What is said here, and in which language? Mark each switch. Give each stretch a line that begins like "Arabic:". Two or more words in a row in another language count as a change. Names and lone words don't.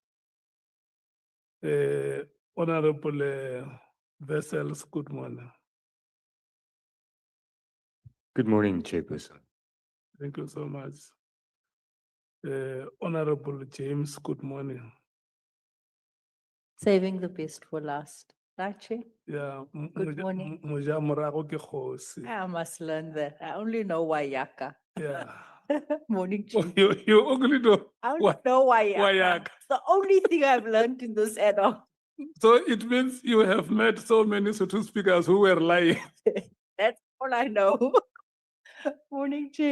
English: Honorable Vessels, good morning. Good morning, Chairperson. Thank you so much. Honorable James, good morning. Saving the best for last. Right, Chair? Yeah. Good morning.
Tswana: Moja morago ke kgosi.
English: I must learn that. I only know Wayaka. Yeah. Morning, Oh, Chair. you only know. I only Wa- know Wayaka. Wayaka. It's the only thing I've learned in this add-on. So it means you have met so many Sotho speakers who were lying. That's all I know. Morning, Chair.